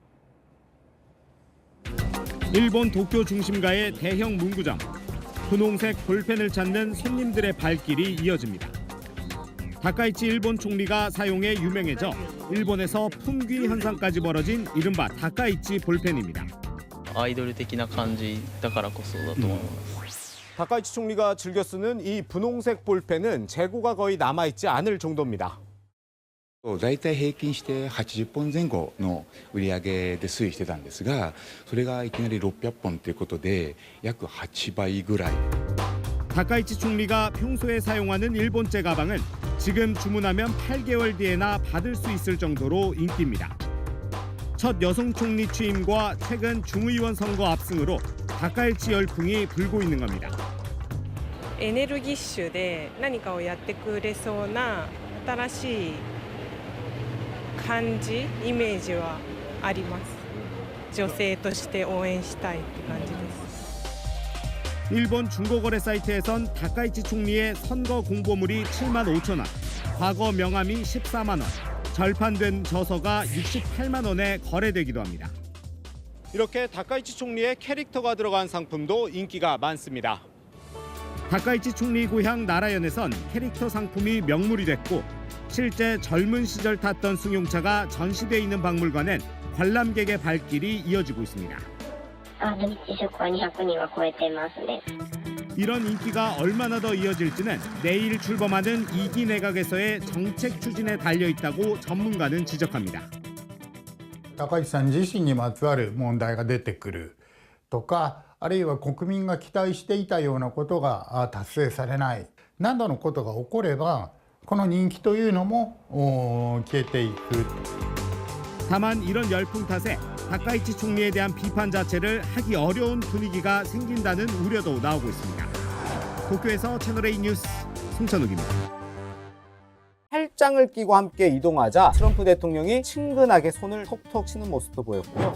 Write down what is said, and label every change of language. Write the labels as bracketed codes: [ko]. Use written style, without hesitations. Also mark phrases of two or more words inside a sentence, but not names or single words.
[ko] 일본 도쿄 중심가의 대형 문구점. 분홍색 볼펜을 찾는 손님들의 발길이 이어집니다. 다카이치 일본 총리가 사용해 유명해져 일본에서 품귀 현상까지 벌어진 이른바 다카이치 볼펜입니다. [ja] アイドル的な感じだからこそだと思います。 [ko] 다카이치 총리가 즐겨 쓰는 이 분홍색 볼펜은 재고가 거의 남아있지 않을 정도입니다. [ja] 大体平均して80本前後の売り上げで推移してたんですが、それがいきなり600本ということで約8倍ぐらい。 [ko] 다카이치 총리가 평소에 사용하는 일본제 가방은 지금 주문하면 8개월 뒤에나 받을 수 있을 정도로 인기입니다. 첫 여성 총리 취임과 최근 중의원 선거 압승으로 다카이치 열풍이 불고 있는 겁니다. [ja] エネルギッシュで何かをやってくれそうな新しい感じ、イメージはあります。女性として応援したいって感じです。 [ko] 일본 중고거래 사이트에선 다카이치 총리의 선거 공보물이 7만 5천 원, 과거 명함이 14만 원, 절판된 저서가 68만 원에 거래되기도 합니다. 이렇게 다카이치 총리의 캐릭터가 들어간 상품도 인기가 많습니다. 다카이치 총리 고향 나라현에선 캐릭터 상품이 명물이 됐고 실제 젊은 시절 탔던 승용차가 전시돼 있는 박물관엔 관람객의 발길이 이어지고 있습니다. 이런 인기가 얼마나 더 이어질지는 내일 출범하는 2기 내각에서의 정책 추진에 달려 있다고 전문가는 지적합니다. [ja] 高市さん自身にまつわる問題が出てくるとか、あるいは国民が期待していたようなことが達成されないなどのことが起これば、この人気というのも消えていく。 [ko] 다만 이런 열풍 탓에 다카이치 총리에 대한 비판 자체를 하기 어려운 분위기가 생긴다는 우려도 나오고 있습니다. 도쿄에서 채널A 뉴스 송찬욱입니다. 팔짱을 끼고 함께 이동하자 트럼프 대통령이 친근하게 손을 톡톡 치는 모습도 보였고요.